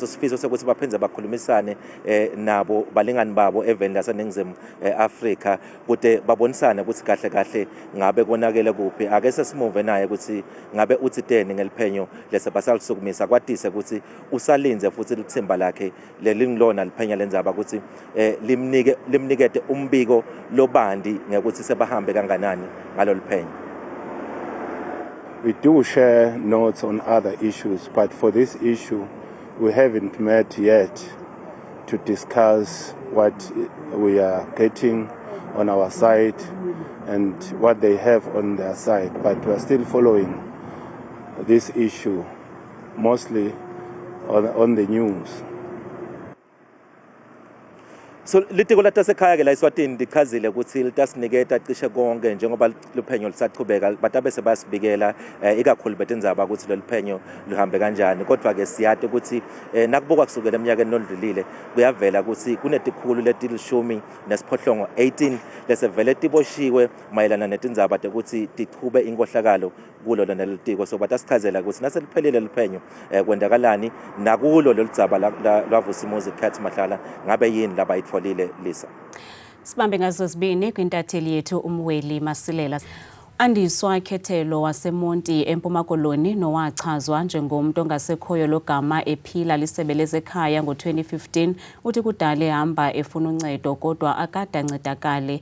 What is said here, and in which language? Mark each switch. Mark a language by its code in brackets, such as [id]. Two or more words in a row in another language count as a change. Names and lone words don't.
[ss] sifiso sokuthi baphindze bakhulumisane nabo balingani babo eveni laseNingizimu Afrika kude babonisane ukuthi kahle kahle ngabe konakele kuphi ake sesimuve naye ukuthi ngabe uthiteni ngeliphenyo lese basalisukumisa kwatise ukuthi usalinze futhi lithimba lakhe lelingilona liphenya lenzaba ukuthi limnikete umbiko lobandi ngekuthi sebahambe kanganani ngalolu phenyo. [en] We do share notes on other issues, but for this issue, we haven't met yet to discuss what we are getting on our side and what they have on their side. But we are still following this issue, mostly on the news. [ss] So litiko latasekhaya ke la eSwatini lichazile ukuthi litasiniketa cishe konke njengoba luphenyo lisaqhubeka batabe bayasibikela ikakhulu betendzaba ukuthi lolu phenyo luhambe kanjani kodwa ke siyathi ukuthi nakubukwa kusukela eminyakeni nodlulile kuyavela ukuthi kunetikhulu letilishumi nesiphohlongo 18 lesevele tiboshiwe mayelana netindzaba ukuthi tichube inkohlakalo kulo lona lelitiko so batasichazela ukuthi naseliphelile luphenyo kwendakalani nakulo lolu dzaba lwaVusimuzi Cat Mahlala ngabe yini labayitfolile Lisa. [xh] Sibambe ngazo zibini kwintatheli yethu uMweli Masilela. Andiswa Khethelo waseMonti eMpuma Koloni nowachazwa njengomuntu ongasekhoyo logama ephila lisebeleze ekhaya ngo2015 uthi kudala ehamba efuna uncedo kodwa akade ancedakale.